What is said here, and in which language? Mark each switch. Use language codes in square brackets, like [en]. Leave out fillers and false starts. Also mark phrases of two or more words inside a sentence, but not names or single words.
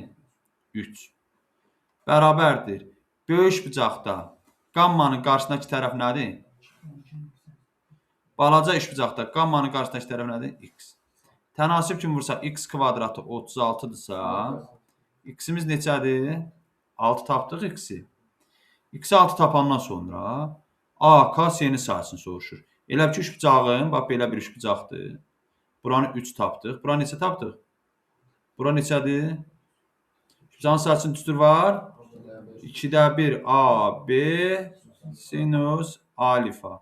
[az] 3. Bərabərdir. Böyük üçbucaqda qammanın qarşısındakı tərəf nədir? Balaca üçbucaqda qammanın qarşısındakı tərəf nədir? X. Tənasib kimi vursa x kvadratı 36-dırsa, x-imiz neçədir? 6 tapdıq x-i. X-i 6 tapandan sonra AKC-nin sahəsini soruşur. Elə ki, üçbucağın, bax belə bir üçbucaqdır. Buranı 3 tapdıq. Buranı neçə tapdıq? Bura neçədir? Üçbucağın sahəsinin düstur var? 2'də 1 AB sinus alfa.